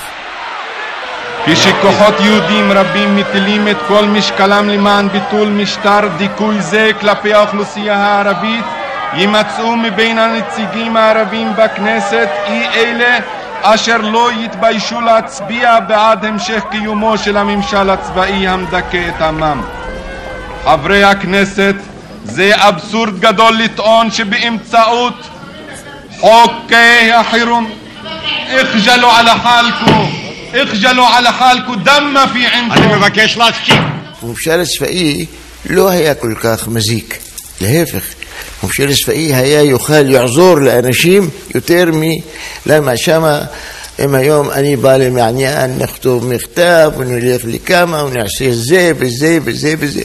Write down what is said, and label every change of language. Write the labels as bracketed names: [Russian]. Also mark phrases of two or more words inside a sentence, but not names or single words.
[Hebrew] כשכוחות יהודים רבים מטילים את כל משקלם למען ביטול משטר דיכוי זה כלפי האוכלוסייה הערבית, יימצאו מבין הנציגים הערבים בכנסת אלה אשר לא יתביישו להצביע בעד המשך קיומו של הממשל הצבאי המדכא את עמם. חברי הכנסת, זה אבסורד גדול לטעון שבאמצעות חוקי החירום [Arabic] اخجلوا على حالكم دم في عندكم. [Hebrew] אני מבקש להקשיב. הממשל הצבאי לא היה כל כך מזיק, להפך, הממשל הצבאי היה יוכל לעזור לאנשים יותר למה שמה אם היום אני בא למעניין נכתוב מכתב ונלך לכמה ונעשה זה וזה וזה וזה.